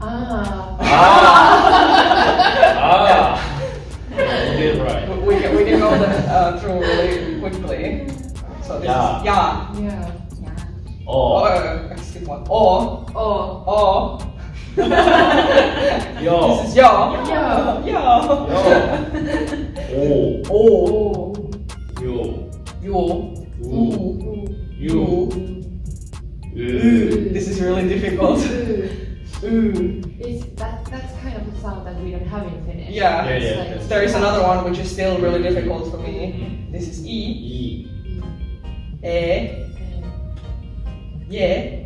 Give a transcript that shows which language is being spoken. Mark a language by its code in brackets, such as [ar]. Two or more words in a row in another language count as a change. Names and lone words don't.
[en] You did right. We can go that, through really quickly. So this is ya. Yeah. Oh. Skip one. O. Oh. Yo. This is ya. Ya. Ya. O. O. Yo. Yo. U. U. This is really difficult. That's kind of a sound that we don't have in Finnish. Yeah. Yeah, It's yeah, like- that's- There is another one which is still really difficult for me. This is E. E. E. Yeah.